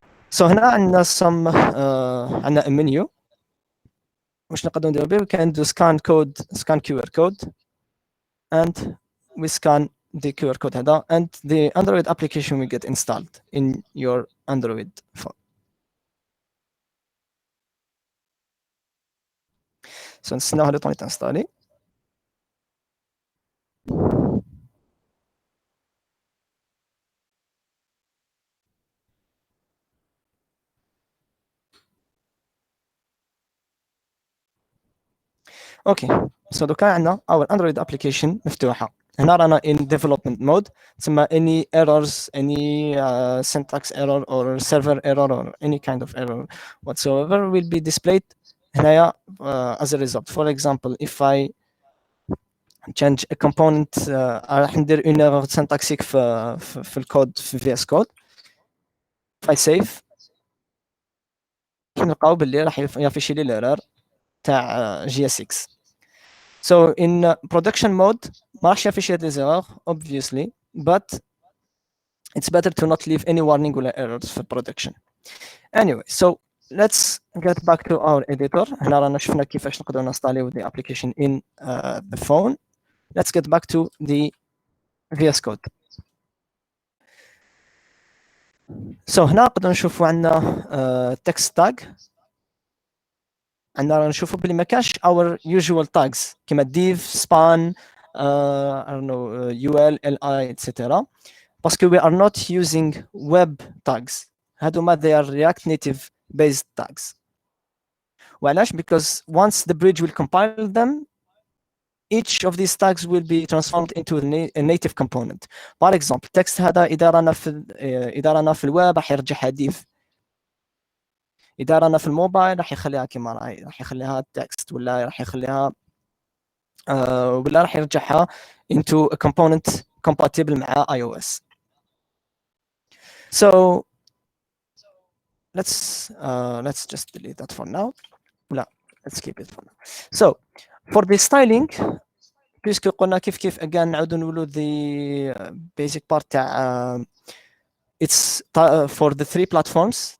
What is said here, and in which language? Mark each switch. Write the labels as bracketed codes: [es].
[en] So [ar] هنا عندنا [en] some عندنا a menu. [ar] واش نقدروا نديروا به؟ [en] We can do scan QR code, and we scan the QR code هذا, and the Android application will get installed in your Android phone. [ar] So نستناو هذا طون يتنستالي. اوكي سو دوكا عندنا [en] our Android application [ar] مفتوحه. هنا رانا [en] in development mode. تسمى any errors, any syntax error or server error or any kind of error whatsoever will be displayed [ar] هنايا [en] as a result. For example, if I change a component [ar] راح ندير [fr] une error syntaxique [ar] في الكود في [en] VS Code. [ar] if I save نلقاو باللي راح يافيشي لي الإيرور تاع GSX. [en] So in production mode [ar] ما راحش يافيشي هاد لي زيرور [en] obviously, but it's better to not leave any warning [ar] ولا [en] errors [ar] في [en] production. Anyway, so let's get back to our editor. [ar] هنا رانا شفنا كيفاش نقدروا نستعليو [en] the application in the phone. Let's get back to the VS Code. [ar] So هنا نقدروا نشوفوا عندنا text tag. عندنا نشوفوا بلي ما كاش [en] our usual tags [ar] كيما div, span, [en] I don't know, [ar] ul, li, etc. باسكو [en] we are not using web tags. [ar] هادوما [en] they are React Native based tags. [ar] وعلاش؟ [en] because once the bridge will compile them, each of these tags will be transformed into a native component. For example, [ar] text هذا إذا رانا في الويب راح يرجعها div. إذا رانا في الموبايل راح يخليها كما راهي، راح يخليها text ولا راح يخليها ولا راح يرجعها [en] into a component compatible [ar] مع iOS. [en] So let's just delete that for now. [ar] لا, [en] let's keep it for now. So for the styling, [fr] puisque [ar] قلنا كيف [en] again [ar] نعاودو نقولو [en] the basic part تاع it's for the 3 platforms.